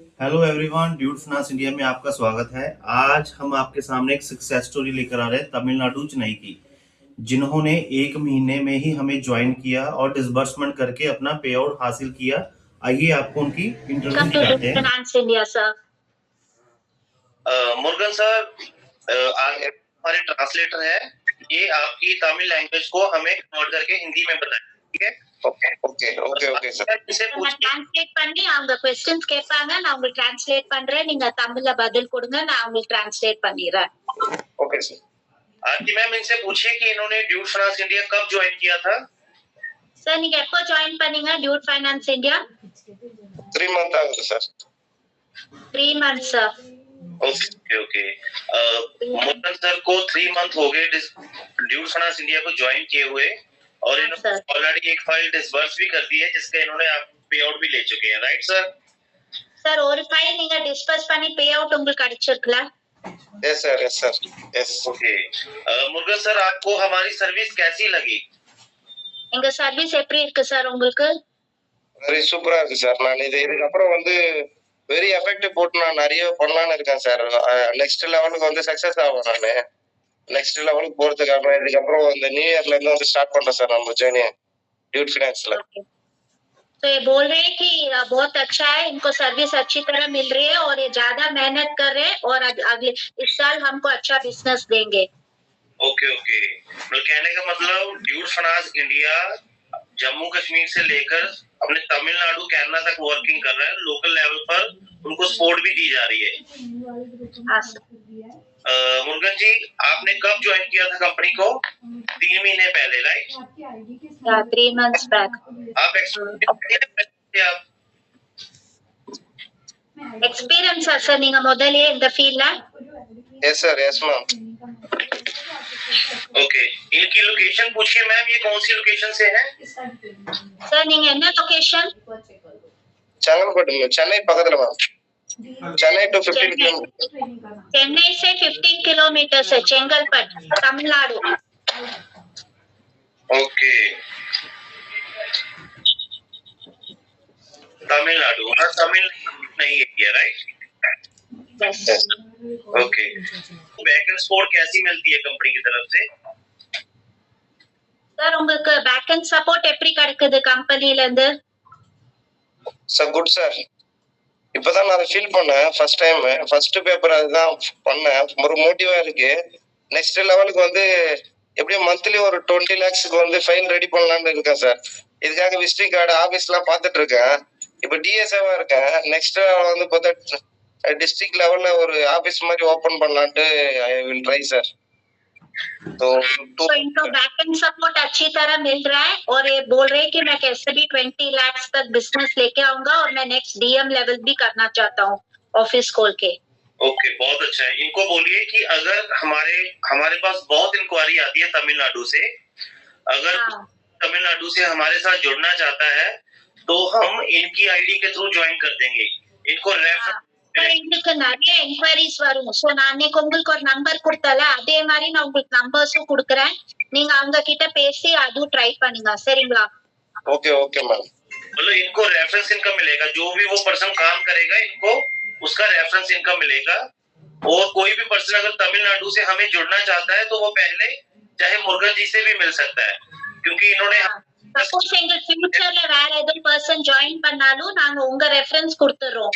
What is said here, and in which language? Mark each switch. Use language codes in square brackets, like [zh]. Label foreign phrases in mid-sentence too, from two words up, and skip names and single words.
[en] hello everyone, [hi] ड्यूड फिनांस इंडिया में आपका स्वागत है। आज हम आपके सामने एक [en] success story [hi] लेकर आ रहे हैं तमिलनाडु चेन्नई की, जिन्होंने एक महीने में ही हमें ज्वाइन किया और डिसबर्समेंट करके अपना [en] pay out [hi] हासिल किया। आइए आपको उनकी इंटरव्यू दिखाते हैं। फिनांस इंडिया सर। मुर्गन सर, आज हमारे ट्रांसलेटर है। ये आपकी [en] Tamil language [hi] को हमें कन्वर्ट करके हिंदी में बताएं, ठीक है? [ta] ஓகே சார். நான் டிரான்ஸ்லேட் பண்ணி அவங்க क्वेश्चंस கேட்பாங்க, நான் உங்களுக்கு டிரான்ஸ்லேட் பண்றேன். நீங்க தமிழ்ல பதில் கொடுங்க, நான் உங்களுக்கு டிரான்ஸ்லேट பண்ணிறேன். [en] OK sir. [hi] आरती मैम, इनसे पूछिए कि इन्होंने ड्यूड फाइनेंस इंडिया कब ज्वाइन किया था। [ta] சார் நீங்க எப்போ ஜாயின் பண்ணீங்க டியூட் ஃபைனான்ஸ் இந்தியா? 3 month ஆகுது சார். [en] 3 months சார். OK OK. [hi] मोहन सर को 3 मंथ हो गए ड्यूड फाइनेंस इंडिया को ज्वाइन किए हुए, और इन्होंने ऑलरेडी एक फाइल डिसबर्स भी कर दी है, जिसका इन्होंने आप [en] pay out [hi] भी ले चुके हैं, [en] right sir? [ta] சார் ஒரு ஃபைல் நீங்க டிஸ்பர்ஸ் பண்ணி [en] pay out [ta] உங்களுக்கு கிடைச்சிருக்கல? [en] yes sir, yes sir, yes. ओके। [hi] मुर्गन सर, आपको हमारी सर्विस कैसी लगी? [ta] எங்க சர்வீஸ் எப்படி இருக்கு சார் உங்களுக்கு? [en] very super [ta] இருக்கு சார். நான் இதுக்கு அப்புறம் வந்து [en] very effective [ta] போட்டு நான் நிறைய பண்ணலாம்னு இருக்கேன் சார். [en] next level [ta] வந்து சக்சஸ் ஆகும். நானு [en] next level [ta] போறதுக்காக இதுக்கப்புறம் இந்த [en] new year [ta] இருந்து வந்து ஸ்டார்ட் பண்றேன் சார் நம்ம ஜேர்னி ड्यूड फाइनेंसல। [hi] तो ये बोल रहे हैं कि बहुत अच्छा है, इनको सर्विस अच्छी तरह मिल रही है और ये ज्यादा मेहनत कर रहे हैं और अगले इस साल हमको अच्छा बिजनेस देंगे। [en] OK OK. [hi] कहने का मतलब ड्यूड फाइनेंस इंडिया जम्मू कश्मीर से लेकर अपने तमिलनाडु केरला तक वर्किंग कर रहा है। [en] local level [hi] पर उनको सपोर्ट भी दी जा रही है। मुर्गन जी, आपने कब ज्वाइन किया था कंपनी को? 3 महीने पहले, [en] राइट? 3 months back। [hi] आप [en] experience sir [ta] நீங்க முதல்லயே இந்த ஃபீல்ட்ல? [en] yes sir, yes ma'am. ओके। [hi] इनकी लोकेशन पूछिए मैम, ये कौन सी लोकेशन से है? [ta] सर நீங்க என்ன லொகேஷன்? செங்கல்பட்டு, சென்னை பக்கத்துல மேம்। [en] Chennai to 15 kilometer. [hi] चेन्नई से 15 किलोमीटर से चेंगलपट, तमिलनाडु। [en] ओके। [hi] तमिलनाडु, हाँ तमिल नहीं है, राइट? [en] यस। ओके। back end support [hi] कैसी मिलती है कंपनी की तरफ से? [ta] சார் உங்களுக்கு [en] back end support [ta] எப்படி கிடைக்குது கம்பெனில இருந்து? சார் குட் சார்। இப்பதான் நான் ஃபீல் பண்ணேன் [en] first time, first paper [ta] அதுதான் பண்ணேன்। ஒரு மோட்டிவா இருக்கு। [en] next level [ta] வந்து எப்படியும் மந்த்லி ஒரு 20 lakhsக்கு வந்து ஃபைல் ரெடி பண்ணலாம்னு இருக்கேன் சார்। இதுக்காக [en] visiting card office [ta] பார்த்துட்டு இருக்கேன்। இப்போ டிஎஸ்ஏவா இருக்கேன்। நெக்ஸ்ட் வந்து பார்த்தா [en] district level [hi] में और ऑफिस [ta] மாதிரி ஓபன் பண்ணலாம்னு [en] I will try [ta] சார்। [hi] तो इनको [en] back end support [hi] अच्छी तरह मिल रहा है और ये बोल रहे हैं कि मैं कैसे भी 20 लाख तक बिजनेस लेके आऊंगा और मैं [en] next DM level [hi] भी करना चाहता हूँ ऑफिस खोल के। ओके, बहुत अच्छा है। इनको बोलिए कि अगर हमारे पास बहुत इंक्वायरी आती है तमिलनाडु से, अगर तमिलनाडु से हमारे साथ जुड़ना चाहता है तो हम इनकी आईडी के थ्रू ज्वाइन कर देंगे। इनको रेफर எனக்கு நிறைய என்கொயரிஸ் வரும். சோ நான் உங்களுக்கு ஒரு நம்பர் கொடுத்தல, அதே மாதிரி நான் உங்களுக்கு நம்பர்ஸும் கொடுக்கறேன். நீங்க அவங்க கிட்ட பேசி அது ட்ரை பண்ணுங்க, சரிங்களா? [en] OK OK ma'am. [hi] मतलब इनको [en] reference income [hi] मिलेगा, जो भी वो पर्सन काम करेगा इनको उसका [en] reference income [hi] मिलेगा। और कोई भी पर्सन अगर तमिलनाडु से हमें जुड़ना चाहता है तो वो पहले चाहे मुर्गन जी से भी मिल सकता है, क्योंकि इन्होंने [ta] சப்போஸ் எங்க ஃபியூச்சர்ல வேற ஏதோ பர்சன் ஜாயின் பண்ணாலும் நாங்க உங்க ரெஃபரன்ஸ் கொடுத்துறோம்.